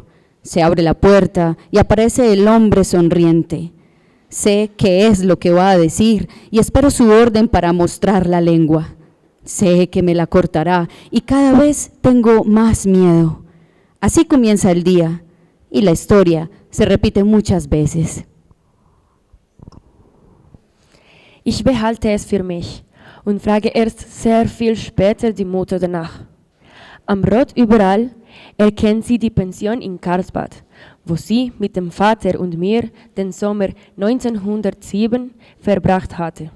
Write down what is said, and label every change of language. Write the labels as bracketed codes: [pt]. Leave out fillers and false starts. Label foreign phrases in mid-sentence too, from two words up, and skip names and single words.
[es] Se abre la puerta y aparece el hombre sonriente. Sé qué es lo que va a decir y espero su orden para mostrar la lengua. Sé que me la cortará y cada vez tengo más miedo. Así comienza el día y la historia se repite muchas veces. [de] Ich behalte es für mich und frage erst sehr viel später die Mutter danach. Am Rot überall erkennt sie die Pension in Karlsbad, wo sie mit dem Vater und mir den Sommer 1907 verbracht hatte.